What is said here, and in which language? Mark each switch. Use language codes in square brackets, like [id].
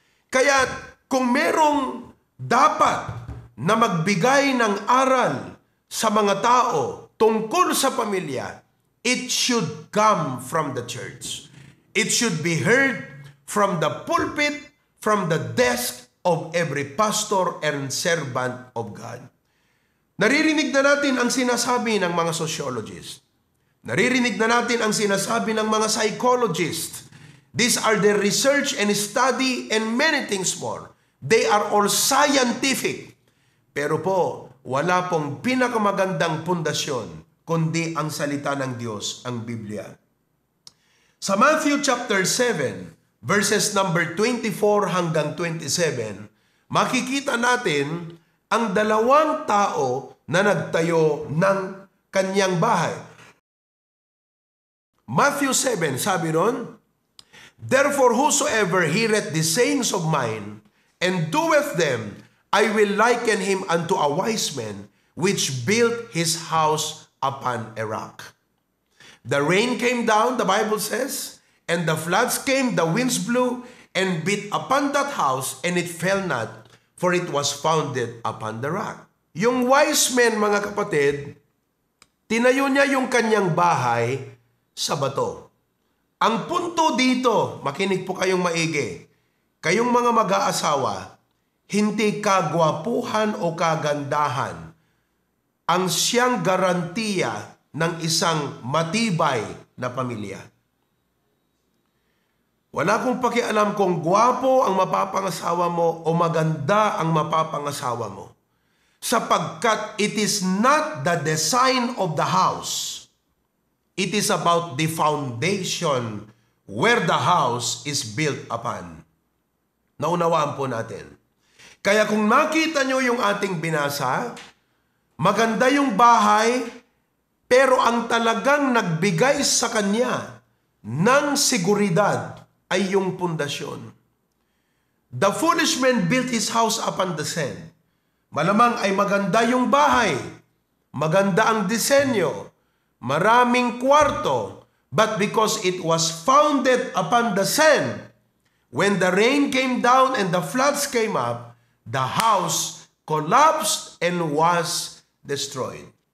[tl] Kaya kung merong dapat na magbigay ng aral sa mga tao tungkol sa pamilya, [en] it should come from the church. It should be heard from the pulpit, from the desk of every pastor and servant of God. [tl] Naririnig na natin ang sinasabi ng mga sociologists. Naririnig na natin ang sinasabi ng mga psychologists. [en] These are the research and study and many things more. They are all scientific. [tl] Pero po, wala pong pinakamagandang pundasyon kundi ang salita ng Diyos, ang Biblia. Sa Matthew chapter 7, verses number 24 hanggang 27, makikita natin ang dalawang tao na nagtayo ng kanyang bahay. [en] Matthew 7, [tl] sabi ron, [en] "Therefore whosoever heareth the sayings of mine, and doeth them, I will liken him unto a wise man, which built his house upon a rock. The rain came down," the Bible says, "and the floods came, the winds blew, and beat upon that house, and it fell not, for it was founded upon the rock." [tl] Yung wise man, mga kapatid, tinayo niya yung kanyang bahay sa bato. Ang punto dito, makinig po kayong maigi, kayong mga mag-aasawa, hindi kagwapuhan o kagandahan ang siyang garantiya ng isang matibay na pamilya. Wala kong pakialam kung gwapo ang mapapangasawa mo o maganda ang mapapangasawa mo. Sapagkat [en] it is not the design of the house. It is about the foundation where the house is built upon. [tl] Naunawaan po natin. Kaya kung nakita nyo yung ating binasa, maganda yung bahay, pero ang talagang nagbigay sa kanya ng seguridad ay yung pundasyon. [en] The foolish man built his house upon the sand. [tl] Malamang ay maganda yung bahay, maganda ang disenyo, maraming kwarto, [en] but because it was founded upon the sand, when the rain came down and the floods came up, the house collapsed and was destroyed.